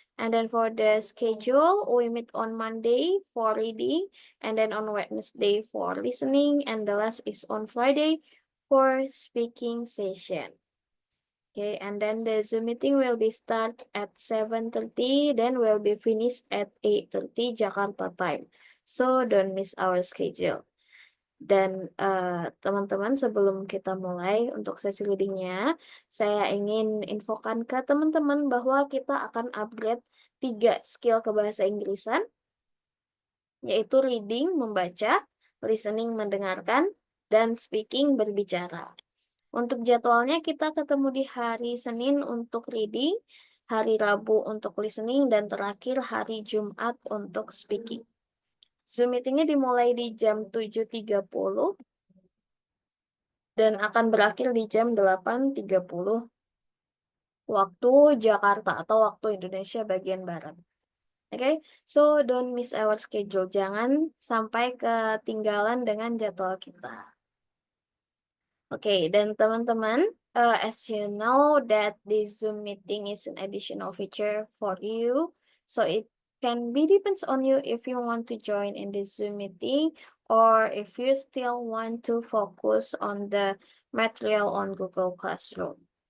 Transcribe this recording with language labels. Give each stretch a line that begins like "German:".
English: And then for the schedule, we meet on Monday for reading, and then on Wednesday for listening, and the last is on Friday for speaking session. Okay, and then the Zoom meeting will be start at 7:30, then will be finished at 8:30 Jakarta time. So don't miss our schedule.
Indonesian: Dan teman-teman, sebelum kita mulai untuk sesi readingnya, saya ingin infokan ke teman-teman bahwa kita akan upgrade 3 skill kebahasa Inggrisan, yaitu reading, membaca, listening, mendengarkan, dan speaking, berbicara. Untuk jadwalnya kita ketemu di hari Senin untuk reading, hari Rabu untuk listening, dan terakhir hari Jumat untuk speaking. Zoom meetingnya dimulai di jam 7.30 dan akan berakhir di jam 8.30 waktu Jakarta atau waktu Indonesia bagian Barat.
English: Okay, so don't miss our schedule.
Indonesian: Jangan sampai ketinggalan dengan jadwal kita.
English: Okay,
Indonesian: dan teman-teman,
English: as you know that this Zoom meeting is an additional feature for you, so it can be depends on you if you want to join in this Zoom meeting or if you still want to focus on the material on Google Classroom.